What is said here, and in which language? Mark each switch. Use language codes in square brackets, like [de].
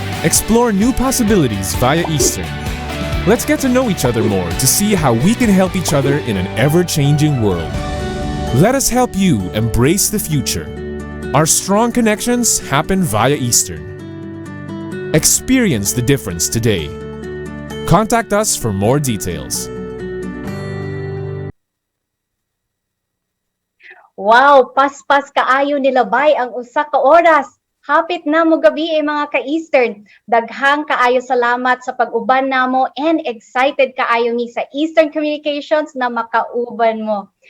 [en] Explore new possibilities via Eastern. Let's get to know each other more to see how we can help each other in an ever-changing world. Let us help you embrace the future. Our strong connections happen via Eastern. Experience the difference today. Contact us for more details. [ceb] Wow, paspas kaayo nilabay ang usa ka oras. Hapit na mo gabi mga ka-Eastern. Daghang kaayo salamat sa pag-uban namo and excited kaayo mi sa Eastern Communications na makauban mo.